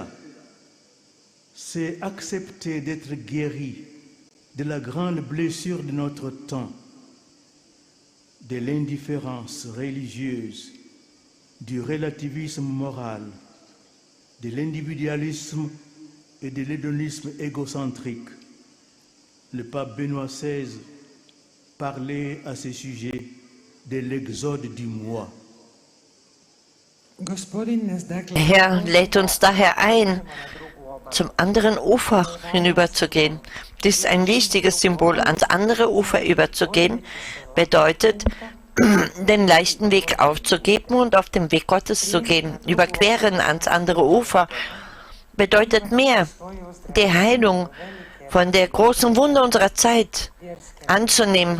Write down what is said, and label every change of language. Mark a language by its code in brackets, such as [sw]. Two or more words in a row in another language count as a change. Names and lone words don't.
[fr] C'est accepter d'être guéri de la grande blessure de notre temps, de l'indifférence religieuse, du relativisme moral, de l'individualisme et de l'hédonisme égocentrique. Le pape Benoît XVI parlait à ce sujet de l'exode du moi. [hr] Gospodin nas dakle [de] Herr lädt uns daher ein, zum anderen Ufer hinüberzugehen. Dies ist ein wichtiges Symbol. Ans andere Ufer überzugehen bedeutet, den leichten Weg aufzugeben und auf dem Weg Gottes zu gehen. Überqueren ans andere Ufer bedeutet mehr, die Heilung von der großen Wunde unserer Zeit anzunehmen.